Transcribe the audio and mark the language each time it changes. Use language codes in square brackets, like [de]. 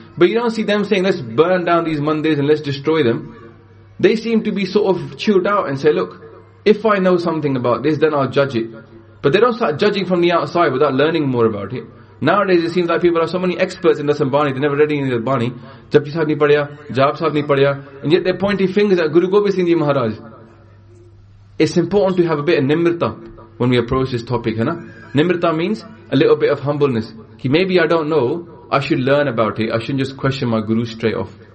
[en] But you don't see them saying, let's burn down these mandis and let's destroy them. They seem to be sort of chilled out and say, look, if I know something about this, then I'll judge it. But they don't start judging from the outside without learning more about it. Nowadays it seems like people are so many experts in Dasam Bani, they never read any of the Bani. [pa] Japji Sahib ਨੀ ਪੜ੍ਹਯਾ, ਜਾਪ ਸਾਹਿਬ ਨੀ ਪੜ੍ਹਯਾ. [en] And yet they're pointing fingers at Guru Gobind Singh Ji Maharaj. It's important to have a bit of nimrta when we approach this topic, hai na? Nimrta means a little bit of humbleness. Ki maybe I don't know, I should learn about it. I shouldn't just question my Guru straight off.